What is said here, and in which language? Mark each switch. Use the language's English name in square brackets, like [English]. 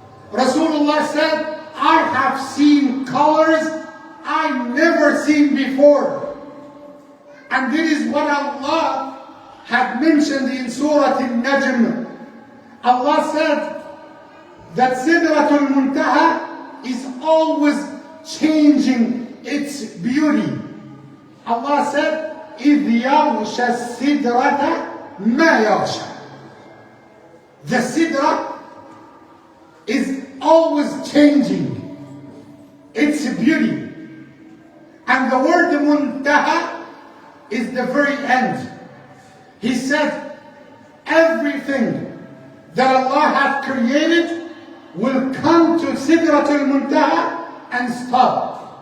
[English] Rasulullah said, I have seen colors I never seen before. And this is what Allah had mentioned in Surah Al-Najm. Allah said that Sidratul Muntaha is always changing its beauty. Allah said, [Arabic] إِذْ يَغْشَى السِّدْرَةَ مَا يَغْشَى. [English] The sidra is always changing its beauty. And the word muntaha is the very end. He said, everything that Allah has created will come to Sidratul Muntaha and stop.